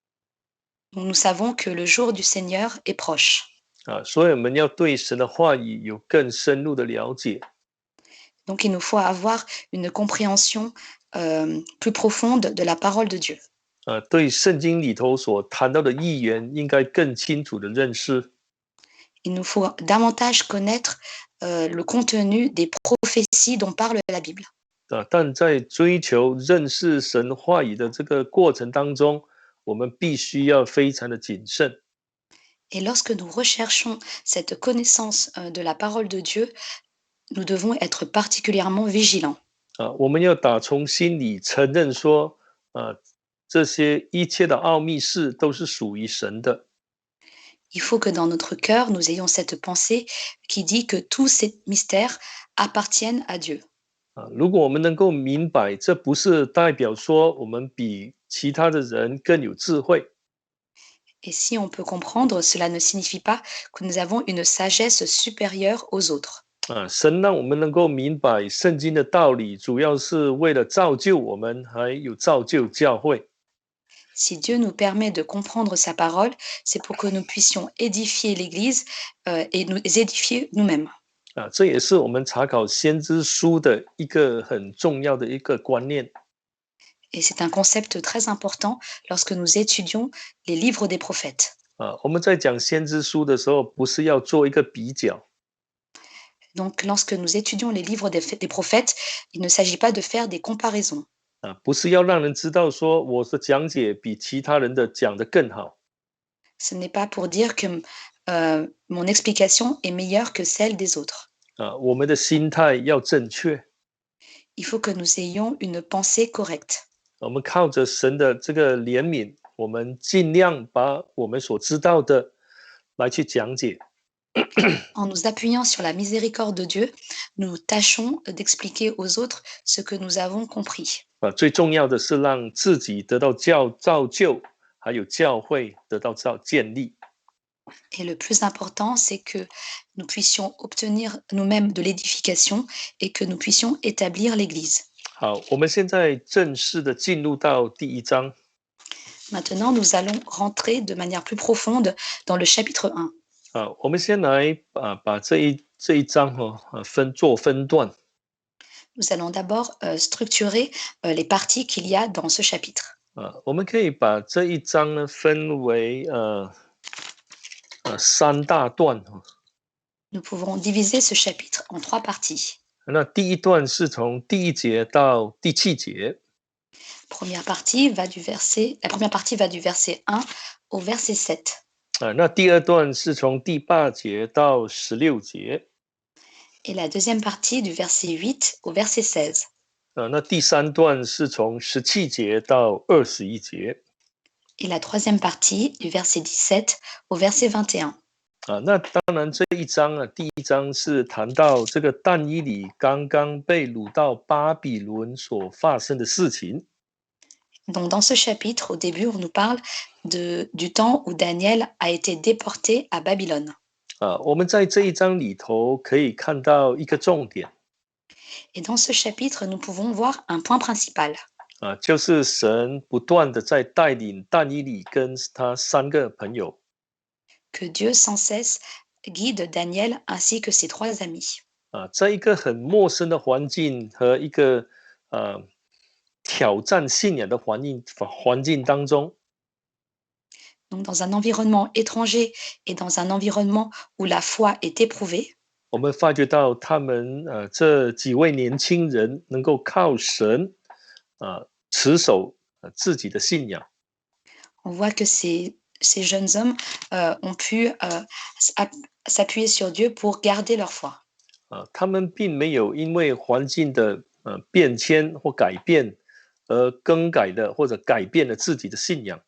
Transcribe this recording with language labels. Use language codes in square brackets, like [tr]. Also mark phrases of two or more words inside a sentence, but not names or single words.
[fr] Nous savons que le jour du Seigneur est proche. [zh] 所以我们要对神的话语有更深入的了解 [fr] Donc, il nous faut avoir une compréhension plus profonde de la parole de Dieu. [zh] 对圣经里头所谈到的预言应该更清楚的认识 [fr] Il nous faut davantage connaître le contenu des prophéties dont parle la Bible. [zh] 但在追求认识神话语的这个过程当中，我们必须要非常的谨慎 [fr] Et lorsque nous recherchons cette connaissance de la parole de Dieu, nous devons être particulièrement vigilants. [zh] 我们要打从心里承认说这些一切的奥秘事都是属于神的 [fr] Il faut que dans notre cœur, nous ayons cette pensée qui dit que tous ces mystères appartiennent à Dieu. [zh] 如果我们能够明白，这不是代表说我们比其他的人更有智慧 [fr] Et si on peut comprendre, cela ne signifie pas que nous avons une sagesse supérieure aux autres. [zh] 神让我们能够明白圣经的道理，主要是为了造就我们，还有造就教会。 [fr] Si Dieu nous permet de comprendre sa parole, c'est pour que nous puissions édifier l'Église et nous édifier nous-mêmes. [zh] 这也是我们查考先知书的一个很重要的一个观念。 [fr] Et c'est un concept très important lorsque nous étudions les livres des prophètes. [zh] 我们在讲先知书的时候，不是要做一个比较， [fr] Donc, lorsque nous étudions les livres des prophètes, il ne s'agit pas de faire des comparaisons. [zh] 不是要让人知道说我的讲解比其他人的讲得更好， [fr] Ce n'est pas pour dire que mon explication est meilleure que celle des autres. [zh] 我们的心态要正确。 [fr] Il faut que nous ayons une pensée correcte. [zh] 我们靠着神的这个怜悯，我们尽量把我们所知道的来去讲解。 [fr] En nous appuyant sur la miséricorde de Dieu, nous tâchons d'expliquer aux autres ce que nous avons compris. [zh] 最重要的是让自己得到造就，还有教会得到建立。 [fr] Et le plus important, c'est que nous puissions obtenir nous-mêmes de l'édification et que nous puissions établir l'Église. [zh] 好，我们现在正式的进入到第一章。 [fr] Maintenant, nous allons rentrer de manière plus profonde dans le chapitre 1. [zh] 我们先来把这一章分段。 [fr] Nous allons d'abord structurer les parties qu'il y a dans ce chapitre. [zh] 我们可以把这一章呢分为三大段。 [fr] Nous pouvons diviser ce chapitre en 3 parties. [zh] 那第一段是从第1节到第7节。 [fr] La première partie va du verset 1 au verset 7. [zh] 那第二段是从第8节到16节。 [fr] Et la deuxième partie du verset 8 au verset 16. [zh] 那第三段是从17节到21节。 [fr] Et la troisième partie du verset 17 au verset 21. [zh] 那当然这一章第一章是谈到这个但以理刚刚被掳到巴比伦所发生的事情。 [fr] Donc dans ce chapitre, au début, on nous parle du temps où Daniel a été déporté à Babylone. [zh] 我们在这一章里头可以看到一个重点。 [fr] Et dans ce chapitre, nous pouvons voir un point principal. [zh] 就是神不断的在带领但以理跟他3个朋友。 [fr] Que Dieu sans cesse guide Daniel ainsi que ses 3 amis. [zh] 在一个很陌生的环境和一个挑战信仰的环境当中。 [fr] Donc dans un environnement étranger et dans un environnement où la foi est éprouvée. [zh] 我们发觉到他们这几位年轻人能够靠神持守自己的信仰。 [fr] On voit que ces jeunes hommes ont pu s'appuyer sur Dieu pour garder leur foi. [zh] 他们并没有因为环境的变迁或改变而更改的或者改变了自己的信仰。